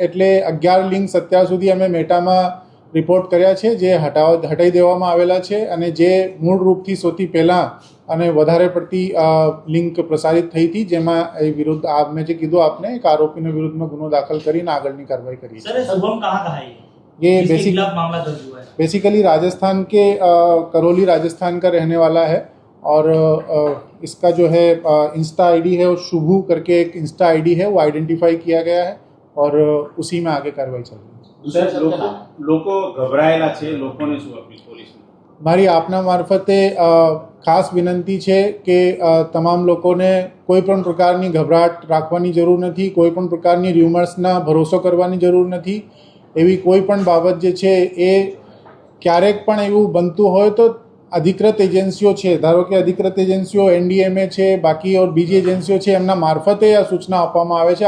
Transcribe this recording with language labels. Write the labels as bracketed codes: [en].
[gu] એટલે 11 લિંક્સ અત્યાર સુધી અમે મેટામાં રિપોર્ટ કર્યા છે જે હટાવી દેવામાં આવેલા છે અને જે મૂળ રૂપથી સૌથી પહેલાં અને વધારે પડતી લિંક પ્રસારિત થઈ હતી જેમાં એ વિરુદ્ધ મેં જે કીધું આપને એક આરોપીના વિરુદ્ધમાં ગુનો દાખલ કરીને આગળની કાર્યવાही કરી [hi] सर शुभम कहाँ का है ये इसके खिलाफ मामला दर्ज हुआ है? बेसिकली राजस्थान के करौली राजस्थान का रहने वाला है और इसका जो है इंस्टा आईडी है वो शुभू करके एक इंस्टा आईडी है वो आइडेंटिफाई किया गया है और उसी में आगे कार्रवाई चल रही है. [gu] सर, લોકો ગભરાયેલા છે, લોકોને શું અપીલ પોલીસને? મારી આપના મારફતે ખાસ વિનંતી છે કે તમામ લોકોને કોઈ પણ પ્રકારની ગભરાટ રાખવાની જરૂર નથી, કોઈ પણ પ્રકારની ર્યુમર્સના ભરોસો કરવાની જરૂર નથી. એવી કોઈ પણ બાબત જે છે એ ક્યારેક પણ એવું બનતું હોય તો અધિકૃત એજન્સીઓ છે, ધારો કે અધિકૃત એજન્સીઓ NDMA છે, બાકી ઓર બીજી એજન્સીઓ છે એમના મારફતે આ સૂચના આપવામાં આવે છે.